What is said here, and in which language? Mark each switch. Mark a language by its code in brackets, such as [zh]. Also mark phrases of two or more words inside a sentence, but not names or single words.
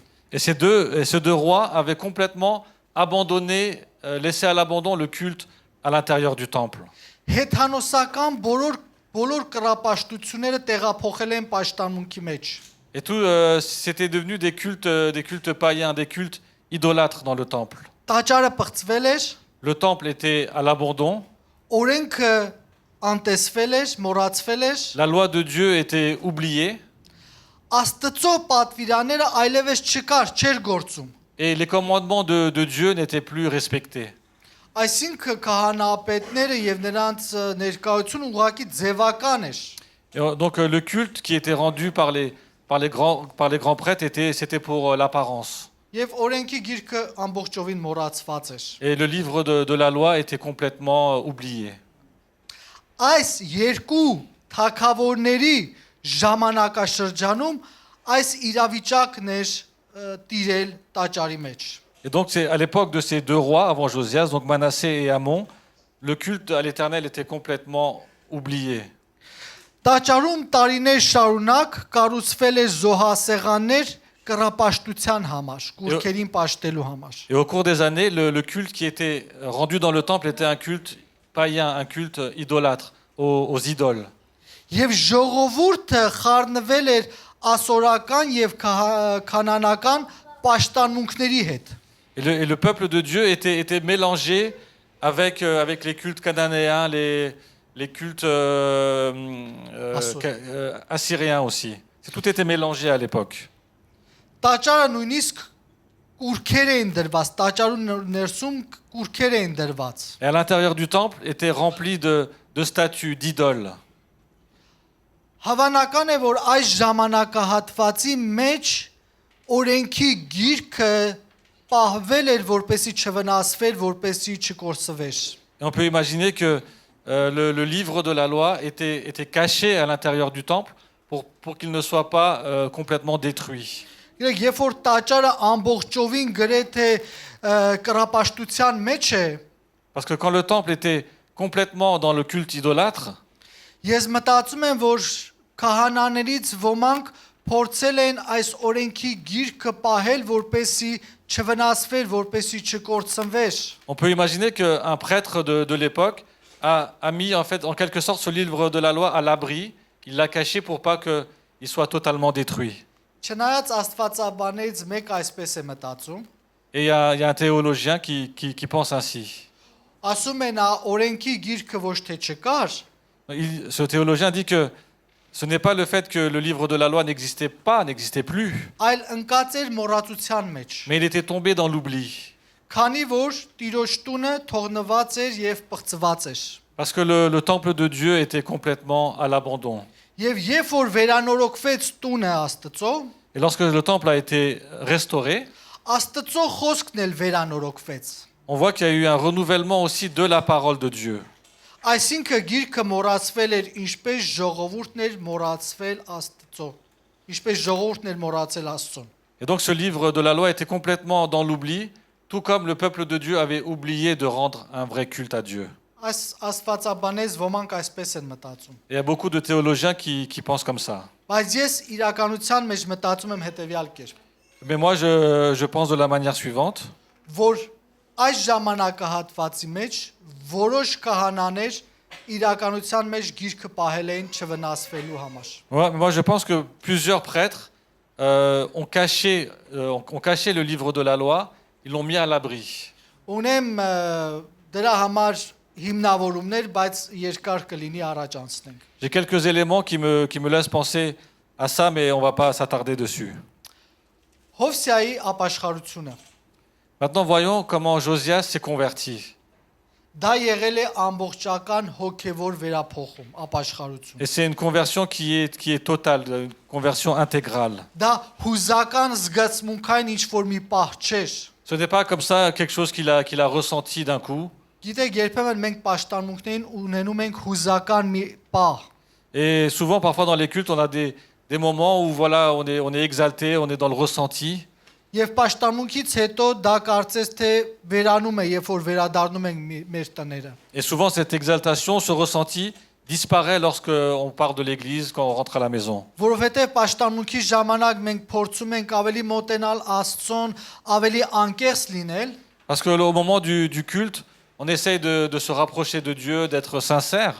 [fr] Et ces deux rois avaient complètement abandonné, laissé à l'abandon le culte à l'intérieur du temple. [hy] Հեթանոսական բոլոր կռապաշտությունները տեղափոխել են պաշտամունքի մեջ։ [fr] Et tout, c'était devenu des cultes païens, des cultes idolâtres dans le temple. [hy] Տաճարը պղծվել էր, [fr] Le temple était à l'abandon, [hy] օրենքը անտեսվել էր, մոռացվել էր, [fr] la loi de Dieu était oubliée, [hy] Աստծո պատվիրանները այլևս չկար, չէր գործում։ [fr] et les commandements de Dieu n'étaient plus respectés. [hy] Այսինքն քահանապետները եւ նրանց ներկայությունը ուղղակի ձևական էր։ [fr] Et donc le culte qui était rendu par les grands prêtres c'était pour l'apparence. [hy] Եվ օրենքի գիրքը ամբողջովին մոռացված էր։ [fr] Et le livre de la loi était complètement oublié. [hy] Այս երկու թագավորների ժամանակաշրջանում այս իրավիճակն էր տիրել տաճարի մեջ։ [fr] Et donc c'est à l'époque de ces deux rois avant Josias, donc Manassé et Amon, le culte à l'Éternel était complètement oublié. [hy] Տաճարում տարիներ շարունակ կառուցվել էր զոհասեղաններ կռապաշտության համար, կուրքերին պաշտելու համար։ [fr] Et au cours des années, le culte qui était rendu dans le temple était un culte païen, un culte idolâtre, aux idoles. [hy] Եվ ժողովուրդը խառնվել էր ասորական եւ կանանական պաշտամունքների հետ։ [fr] Et le peuple de Dieu était mélangé avec les cultes cananéens, les cultes assyriens aussi. Tout était mélangé à l'époque. [hy] Տաճարը նույնիսկ կուրքեր էին դրված, տաճարու ներսում կուրքեր էին դրված։ [fr] Et à l'intérieur du temple était rempli de statues, d'idoles. [hy] Հավանական է, որ այս ժամանակահատվածի մեջ օրենքի գիրքը պահվել էր, որպեսի չվնասվեր, որպեսի չկորսվեր։ [fr] Et on peut imaginer que le livre de la loi était caché à l'intérieur du temple pour qu'il ne soit pas complètement détruit. [hy] Երբ երբ որ տաճարը ամբողջովին գրեթե կռապաշտության մեջ է, [fr] Parce que quand le temple était complètement dans le culte idolâtre, [hy] ես մտածում եմ, որ քահանաներից ոմանք փորձել են այս օրենքի գիրքը պահել, որպեսի չվնասվեր, որպեսի չկորցնվեր։ [fr] On peut imaginer qu'un prêtre de l'époque a mis en fait en quelque sorte ce livre de la loi à l'abri. Il l'a caché pour pas qu'il soit totalement détruit. [hy] Չնայած Աստվածաբանից մեկ այսպես է մտածում, [fr] Et il y a un théologien qui pense ainsi. [hy] ասում է նա օրենքի գիրքը ոչ թե չկար, [fr] Ce théologien dit que ce n'est pas le fait que le livre de la loi n'existait pas, n'existait plus, [hy] այլ ընկած էր մոռացության մեջ։ [fr] mais il était tombé dans l'oubli. [hy] Քանի որ Տիրոջ տունը թողնված էր եւ պղծված էր։ [fr] Parce que le temple de Dieu était complètement à l'abandon. [hy] Եվ երբ որ վերանորոգվեց տունը Աստծո, [fr] Et lorsque le temple a été restauré, [hy] Աստծո խոսքն էլ վերանորոգվեց։ [fr] on voit qu'il y a eu un renouvellement aussi de la parole de Dieu. [hy] Այսինքն գիրքը մոռացվել էր, ինչպես ժողովուրդն էր մոռացվել Աստծո, ինչպես ժողովուրդն էր մոռացել Աստծուն։ [fr] Et donc ce livre de la loi était complètement dans l'oubli, tout comme le peuple de Dieu avait oublié de rendre un vrai culte à Dieu. [hy] Այս Աստվածաբանես ոմանք այսպես են մտածում։ [fr] Et il y a beaucoup de théologiens qui pensent comme ça. [hy] Բայց ես իրականության մեջ մտածում եմ հետեւյալ կերպ, [fr] Mais moi, je pense de la manière suivante. [hy] որ այս ժամանակահատվածի մեջ որոշ քահանաներ իրականության մեջ գիրքը պահել էին չվնասվելու համար։ [fr] Moi, je pense que plusieurs prêtres ont caché le livre de la loi, ils l'ont mis à l'abri. [hy] Ունեմ դրա համար հիմնավորումներ, բայց երկար կլինի առաջ անցնենք։ [fr] J'ai quelques éléments qui me laissent penser à ça, mais on ne va pas s'attarder dessus. [hy] Հովսեայի ապաշխարությունը [fr] Maintenant, voyons comment Josias s'est converti. [hy] դա եղել է ամբողջական հոգևոր վերափոխում, ապաշխարություն։ [fr] Et c'est une conversion qui est totale, une conversion intégrale. [hy] Դա հուզական զգացմունքային ինչ որ մի պահ չէր։ [fr] Ce n'est pas comme ça quelque chose qu'il a ressenti d'un coup. [hy] Գիտեք, երբեմն մենք պաշտամունքներին ունենում ենք հուզական մի պահ։ [fr] Et souvent, parfois dans les cultes, on a des moments où voilà, on est exalté, on est dans le ressenti. [hy] Եվ պաշտամունքից հետո դա կարծես թե վերանում է, երբ որ վերադառնում ենք մեր տները։ [fr] Et souvent, cette exaltation, ce ressenti disparaît lorsqu'on part de l'église, quand on rentre à la maison. [hy] Որովհետև պաշտամունքի ժամանակ մենք փորձում ենք ավելի մոտենալ Աստծուն, ավելի անկեղծ լինել, [fr] Parce qu'au moment du culte, on essaye de se rapprocher de Dieu, d'être sincère.